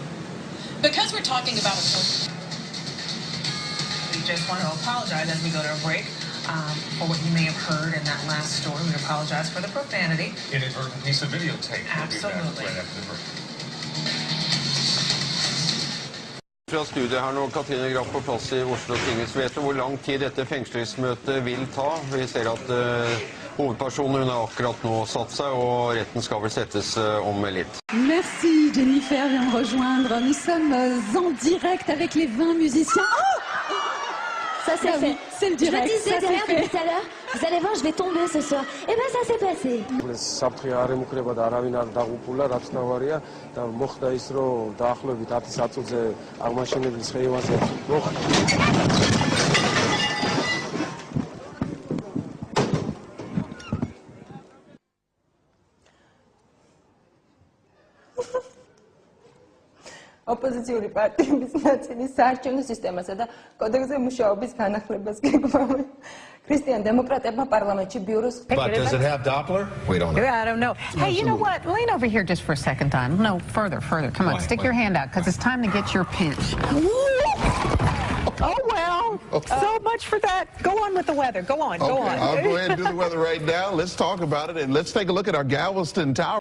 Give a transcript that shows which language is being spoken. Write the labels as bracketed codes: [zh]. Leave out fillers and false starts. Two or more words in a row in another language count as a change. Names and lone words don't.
[en] Because we're talking about we just want to apologize as we go to a break for what you may have heard in that last story. We apologize for the profanity. Inadvertent piece of videotape. Absolutely. Right after the break. [no] Fra studiet her nå, Katrine Graff på plass I Oslo tinghus. Vet du hvor lang tid dette fengslingsmøtet vil ta? Vi ser at hovedpersonen hun har akkurat nå satt seg, og retten skal vel settes om litt. [fr] Merci Jennifer vient me rejoindre. Nous sommes en direct avec les 20 musiciens. Oh ça c'est fait. C'est le direct. Je disais derrière depuis tout à l'heure, vous allez voir, je vais tomber ce soir. Et ben ça s'est passé. [ka] საფრთხე არ ემუქრება და არავინ არ დაღუპულა, რაც ნავარია და მოხდა ის, რომ დაახლოებით 10 საათზე აღმაშენებლის ხეივანზე ოპოზიციური პარტიების ნაწილი საარჩევნო სისტემასა და კოდექსზე მუშაობის განახლებას გეგმავენ. ქრისტიან დემოკრატებმა პარლამენტში ბიუროს [en] But does it have Doppler? We don't know. I don't know. Hey, you know what? Lean over here just for a second time. No, further. Come on, Why? stick your hand out because it's time to get your pinch. Oh, well, so much for that. Go on with the weather. Go on, go on. I'll go ahead and do the weather right now. Let's talk about it, and let's take a look at our Galveston Tower.